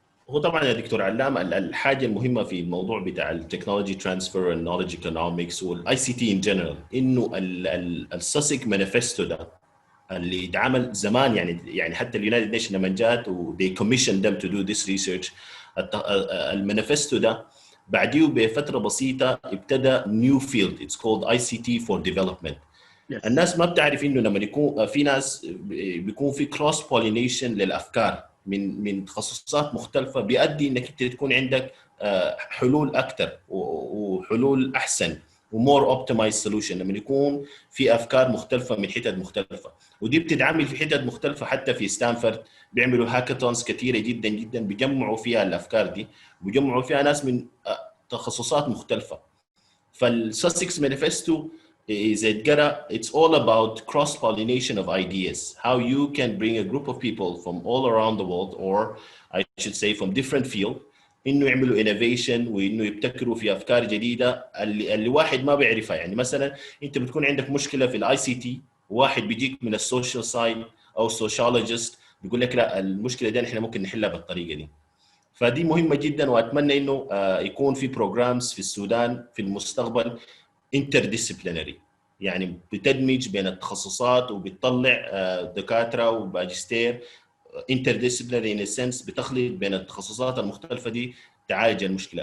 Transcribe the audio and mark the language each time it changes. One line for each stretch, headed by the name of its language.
Arabic: هو طبعا يا دكتور علام الحاجه المهمه في الموضوع بتاع التكنولوجي ترانسفير والنولج ايكونومكس والاي سي تي ان جنرال انه الساسك مانيفستو ده اللي اتعمل زمان، يعني حتى اليونايتد نيشن لما جات و
English: they commissioned them to do this research.
Arabic: المانيفستو ده بعديه بفتره بسيطه ابتدى
English: new field it's called ICT for development.
Arabic: الناس ما بتعرف انه لما يكون في ناس بيكون في cross pollination للافكار من تخصصات مختلفه بيؤدي انك انت تكون عندك حلول اكثر وحلول احسن ومور اوبتمايز سولوشن لما يكون في افكار مختلفه من حتت مختلفه. ودي بتتعامل في حتت مختلفه، حتى في ستانفورد بيعملوا هاكاثونز كثيره جدا جدا بيجمعوا فيها الافكار دي، بيجمعوا فيها ناس من تخصصات مختلفه. فالساسكس مانيفستو
English: is it's all about cross-pollination of ideas, how you can bring a group of people from all around the world, or I should say from different fields,
Arabic: انه يعملوا
English: innovation
Arabic: وانه يبتكروا في افكار جديده اللي واحد ما بيعرفها. يعني مثلا انت بتكون عندك مشكله في الاي سي تي، واحد بيجيك من السوشيال سايد او سوشيولوجيست بيقول لك لا المشكله دي احنا ممكن نحلها بالطريقه دي. فدي مهمه جدا، واتمنى انه يكون في بروجرامز في السودان في المستقبل interdisciplinary، يعني بتدمج بين التخصصات وبتطلع دكاتره وماجستير
English: interdisciplinary in a sense،
Arabic: بتخلط بين التخصصات المختلفه دي تعالج المشكله.